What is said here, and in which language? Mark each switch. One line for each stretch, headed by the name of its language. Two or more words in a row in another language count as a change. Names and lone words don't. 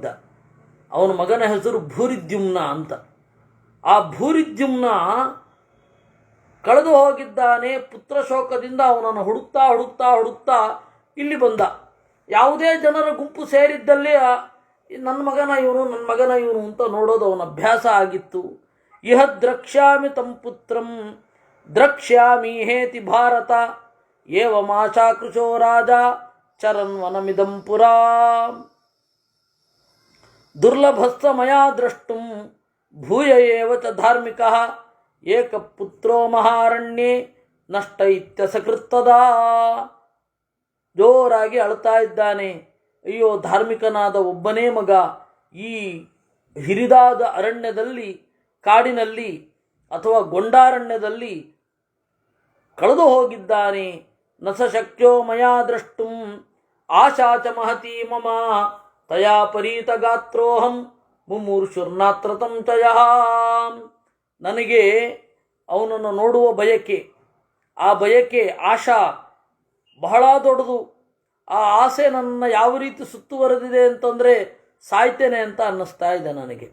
Kannada: ಅವನ ಮಗನ ಹೆಸರು ಭೂರಿದ್ಯುಮ್ನ ಅಂತ. ಆ ಭೂರಿದ್ಯುಮ್ನ ಕಳೆದು ಹೋಗಿದ್ದಾನೆ. ಪುತ್ರ ಶೋಕದಿಂದ ಅವನನ್ನು ಹುಡುಕ್ತಾ ಹುಡುಕ್ತಾ ಹುಡುಕ್ತಾ ಇಲ್ಲಿ ಬಂದ. ಯಾವುದೇ ಜನರ ಗುಂಪು ಸೇರಿದ್ದಲ್ಲಿ ನನ್ನ ಮಗನ ಇವನು, ನನ್ನ ಮಗನ ಇವನು ಅಂತ ನೋಡೋದು ಅವನ ಅಭ್ಯಾಸ ಆಗಿತ್ತು.
Sanskrit: ಇಹ ದ್ರಕ್ಷ್ಯಾಮಿ ತಂ ಪುತ್ರಂ ದ್ರಕ್ಷ್ಯಾಮಿ ಹೇತಿ ಭಾರತ ಏವಮಾಶಾಕೃಶೋ ರಾಜ ಚರನ್ ವನಮಿದಂ ಪುರಾ ದುರ್ಲಭಸ್ಸ ಮಯಾ ದ್ರಷ್ಟುಂ ಭೂಯ ಏವ ಚ ಧಾರ್ಮಿಕಃ ಏಕಪುತ್ರೋ ಮಹಾರಣ್ಯೇ ನಷ್ಟ ಇತ್ಯಸಕೃತ್ತದಾ.
Kannada: ಜೋರಾಗಿ ಅಳ್ತಾ ಇದ್ದಾನೆ. ಅಯ್ಯೋ, ಧಾರ್ಮಿಕನಾದ ಒಬ್ಬನೇ ಮಗ ಈ ಹಿರಿದಾದ ಅರಣ್ಯದಲ್ಲಿ, ಕಾಡಿನಲ್ಲಿ ಅಥವಾ ಗೊಂಡಾರಣ್ಯದಲ್ಲಿ ಕಳೆದು ಹೋಗಿದ್ದಾನೆ.
Sanskrit: ನ ಸ ಶಕ್ಯೋ ಮಯಾ ದ್ರಷ್ಟುಂ ಆಶಾ ಚ ಮಹತಿ ಮಮ ತಯಾ ಪರೀತ ಗಾತ್ರೋಹಂ ಮುಮೂರ್ಷುರ್ನಾತ್ರ ತಂಚಯಃ.
Kannada: ನನಗೆ ಅವನನ್ನು ನೋಡುವ ಬಯಕೆ, ಆ ಬಯಕೆ, ಆಶಾ ಬಹಳ ದೊಡ್ಡದು. ಆ ಆಸೆ ನನ್ನ ಯಾವ ರೀತಿ ಸುತ್ತುವರೆದಿದೆ ಅಂತಂದರೆ ಸಾಯ್ತೇನೆ ಅಂತ ಅನ್ನಿಸ್ತಾ ಇದೆ ನನಗೆ.